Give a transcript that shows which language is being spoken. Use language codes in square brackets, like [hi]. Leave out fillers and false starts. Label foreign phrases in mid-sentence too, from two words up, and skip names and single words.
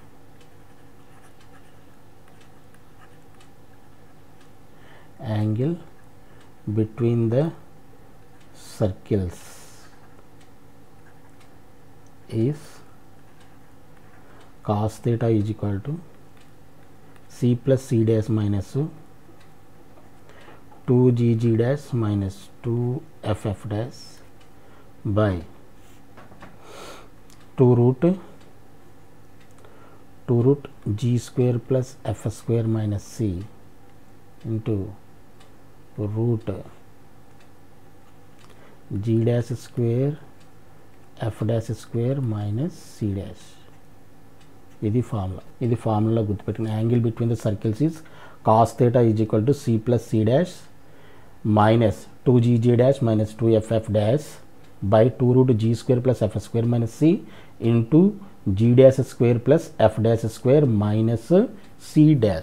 [en] angle between the circles is cos theta is equal to c plus c dash minus 2gg dash minus 2ff dash by 2 root g square plus f square minus c into root g dash square f dash square minus c dash. [te] ఇది ఫార్ములా గుర్తుపెట్టుకుని [en] angle between the circles is cos theta is equal to c plus c dash minus 2gg dash minus 2ff dash by 2 root g square plus f square minus c into g dash square plus f dash square minus c dash.